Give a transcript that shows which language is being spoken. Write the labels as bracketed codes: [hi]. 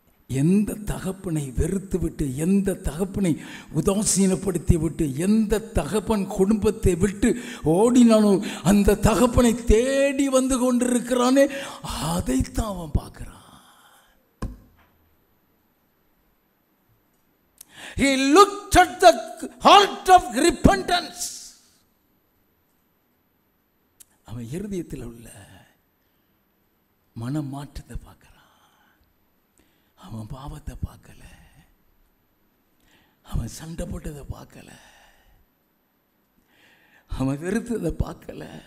[ta] எந்த தகப்பனை வெறுத்து விட்டு, எந்த தகப்பனை உதாசீனப்படுத்தி விட்டு, எந்த தகப்பன் குடும்பத்தை விட்டு ஓடினாலும் அந்த தகப்பனை தேடி வந்து கொண்டிருக்கிறானே, அதைத்தான் அவன் பார்க்கிறான். [en] He looked at the heart of repentance. [ta] அவன் இருதயத்தில் உள்ள மன மாற்றத்தை பார்க்கிறான். அவன் பாவத்தை பார்க்கல, அவன் சண்டை போட்டதை பார்க்கல, அவன் வெறுத்ததை பார்க்கல.